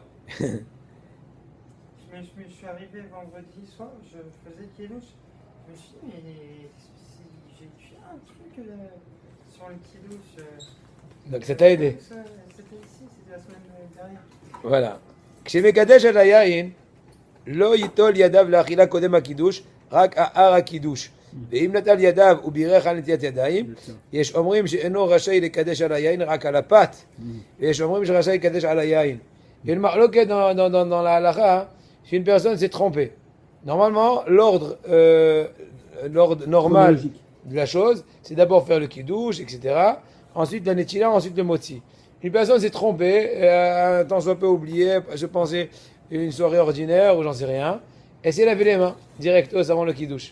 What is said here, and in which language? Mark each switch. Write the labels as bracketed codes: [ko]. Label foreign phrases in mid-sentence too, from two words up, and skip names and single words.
[fr] Je suis arrivé vendredi soir, je faisais Kiddush. Je me suis dit, mais si j'ai fait un truc sur le Kiddush. Donc ça t'a aidé. C'était ici, c'était la semaine dernière. Voilà. [he] כשמקדש על היין, לא ייטול ידיו לאכילה קודם הקידוש, רק האר הקידוש. ואם נטל ידיו ובירך על נטיית ידיים, יש אומרים שאינו רשאי לקדש על היין רק על הפת, ויש אומרים שרשאי לקדש על היין. [fr] Il y a une marloquette dans la halakha, si une personne s'est trompée. Normalement, l'ordre normal de la chose, c'est d'abord faire le kiddush, etc. Ensuite la netila, ensuite le motzi. Une personne s'est trompée, un temps soit peu oublié, je pensais une soirée ordinaire ou j'en sais rien, et s'est lavé les mains, directos avant le kiddush.